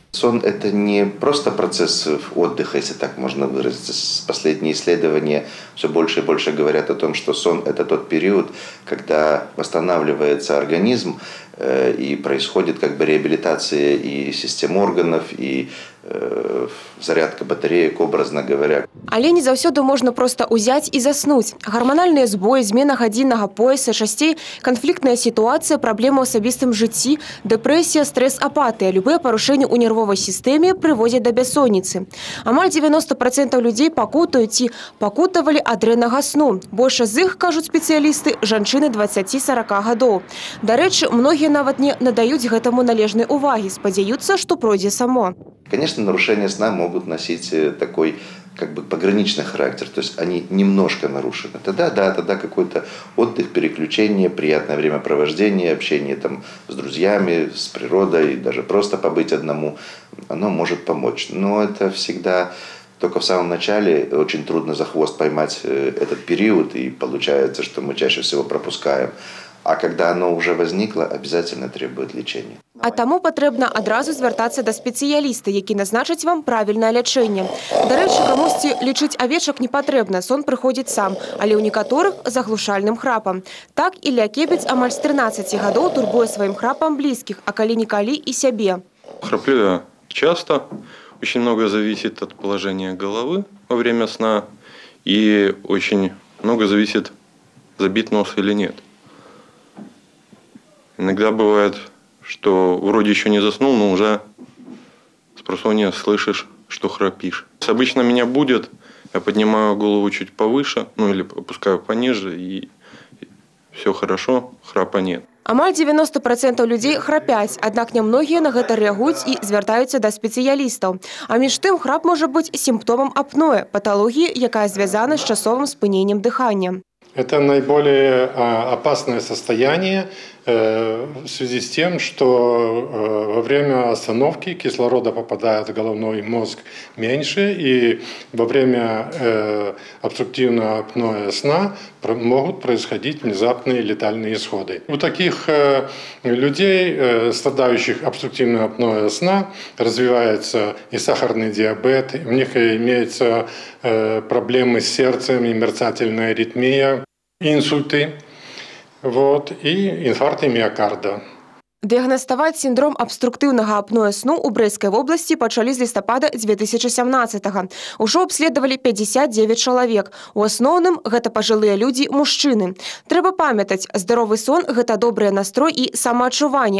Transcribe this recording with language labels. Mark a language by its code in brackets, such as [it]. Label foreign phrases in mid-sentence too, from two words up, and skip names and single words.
[ru] Сон – это не просто процесс отдыха, если так можно выразиться. Последние исследования все больше и больше говорят о том, что сон – это тот период, когда восстанавливается организм и происходит как бы реабилитация и систем органов, и зарядка батареек, образно говоря. [be] Але не заўсёды можна просто ўзяць і заснуць. Гарманальныя збоі, змена гадзіннага пояса, часцей канфліктная сітуацыя, праблемы ў асабістым жыцці, дэпрэсія, стрэс, апатыя. Любыя парушэнні ў нервовай сістэме прыводзяць да бяссонніцы. Амаль 90% людзей пакутаюць ці пакутавалі ад дрэннага сну. Большасць з іх, кажуць спецыялісты, жанчыны 20-40 гадоў. Дарэчы, многія нават не надаюць гэтаму належнай увагі, спадзяюцца, што пройдзе само. [ru] Конечно, нарушения сна могут носить такой как бы пограничный характер, то есть они немножко нарушены. Тогда какой-то отдых, переключение, приятное времяпровождение, общение там с друзьями, с природой, даже просто побыть одному, оно может помочь. Но это всегда только в самом начале, очень трудно за хвост поймать этот период, и получается, что мы чаще всего пропускаем. А когда оно уже возникло, обязательно требует лечения. [be] А таму патрэбна адразу звяртацца да спецыяліста, які назначыць вам правільнае лячэнне. Дарэчы, камусьці лічыць авечак не патрэбна, сон прыходзіць сам, але ў некаторых з аглушальным храпам. Так Ілля Кебец амаль з 13 гадоў турбуе сваім храпам блізкіх, а калі-нікалі і сябе. [ru] Храплю я часто, очень много зависит от положения головы во время сна, и очень много зависит, забит нос или нет. Иногда бывает, что вроде еще не заснул, но уже спросонья слышишь, что храпишь. Обычно меня будет, я поднимаю голову чуть повыше, ну или опускаю пониже, и все хорошо, храпа нет. [be] Амаль 90% людзей храпяць, аднак нямногія на гэта рэагуюць і звяртаюцца да спецыялістаў. А між тым храп можа быць сімптомам апноэ, паталогіі, якая звязана з часовым спыненнем дыхання. [ru] Это наиболее опасное состояние в связи с тем, что во время остановки кислорода попадает в головной мозг меньше, и во время обструктивного апноэ сна могут происходить внезапные летальные исходы. У таких людей, страдающих обструктивным апноэ сна, развивается и сахарный диабет, у них имеются проблемы с сердцем, и мерцательная аритмия, инсульты, и инфаркты миокарда. [be] Дыягнаставаць сіндром абструктыўнага апноэ сну ў Брэсцкай вобласці пачалі з лістапада 2017-го. Ужо абследавалі 59 чалавек. У асноўным гэта пажылыя людзі, мужчыны. Трэба памятаць, здаровы сон – гэта добры настрой і самаадчуванне.